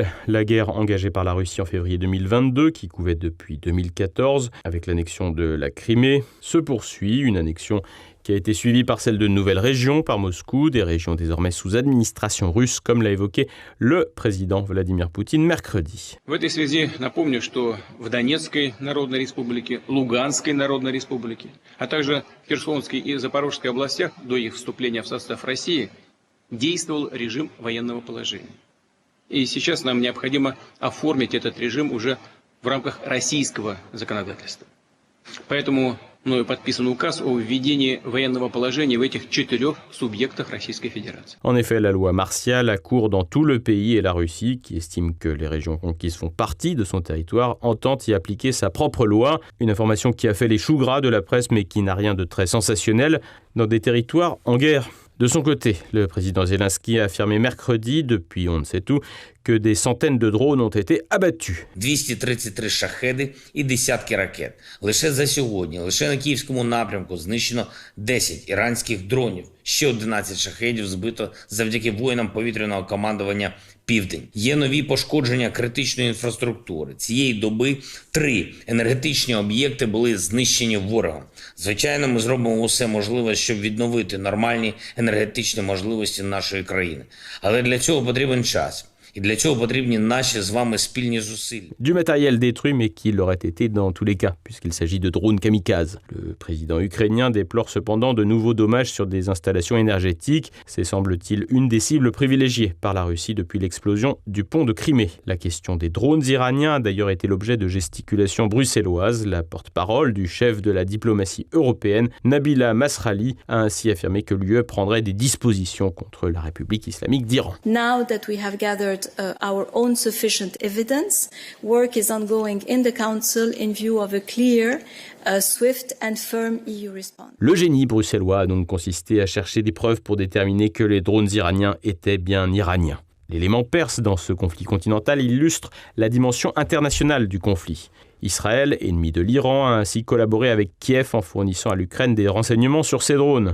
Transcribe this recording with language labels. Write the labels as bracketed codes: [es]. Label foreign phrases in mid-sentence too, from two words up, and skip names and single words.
[fr] La guerre engagée par la Russie en février 2022, qui couvait depuis 2014, avec l'annexion de la Crimée, se poursuit. Une annexion qui a été suivie par celle de nouvelles régions, par Moscou, des régions désormais sous administration russe, comme l'a évoqué le président Vladimir Poutine mercredi. [ru] В этой связи напомню, что в Донецкой Народной Республике, Луганской Народной Республике, а также в Херсонской и Запорожской областях до их вступления в состав России действовал режим военного положения. И сейчас нам необходимо оформить этот режим уже в рамках российского законодательства. Поэтому мною подписан указ о введении военного положения в этих 4 субъектах Российской Fédération. [fr] En effet, la loi martiale accourt dans tout le pays et la Russie, qui estime que les régions conquises font partie de son territoire, entend y appliquer sa propre loi. Une information qui a fait les choux gras de la presse, mais qui n'a rien de très sensationnel dans des territoires en guerre. De son côté, le président Zelensky a affirmé mercredi, depuis on ne sait où, que des centaines de drones ont été abattus. [uk] 233 шахеди і десятки ракет. Лише за сьогодні, лише на Київському напрямку знищено 10 іранських дронів. Ще 11 шахедів збито завдяки воїнам повітряного командування «Південь». Є нові пошкодження критичної інфраструктури. Цієї доби 3 енергетичні об'єкти були знищені ворогом. Звичайно, ми зробимо усе можливе, щоб відновити нормальні енергетичні можливості нашої країни. Але для цього потрібен час. Et для цього потрібні наші з вами спільні зусилля. [fr] Du matériel détruit, mais qui l'aurait été dans tous les cas, puisqu'il s'agit de drones kamikazes. Le président ukrainien déplore cependant de nouveaux dommages sur des installations énergétiques. C'est, semble-t-il, une des cibles privilégiées par la Russie depuis l'explosion du pont de Crimée. La question des drones iraniens a d'ailleurs été l'objet de gesticulations bruxelloises. La porte-parole du chef de la diplomatie européenne, Nabila Masrali, a ainsi affirmé que l'UE prendrait des dispositions contre la République islamique d'Iran. [en] Now that we have gathered our own sufficient evidence, work is ongoing in the Council in view of a clear, swift and firm EU response. [fr] Le génie bruxellois a donc consisté à chercher des preuves pour déterminer que les drones iraniens étaient bien iraniens. L'élément perse dans ce conflit continental illustre la dimension internationale du conflit. Israël, ennemi de l'Iran, a ainsi collaboré avec Kiev en fournissant à l'Ukraine des renseignements sur ces drones.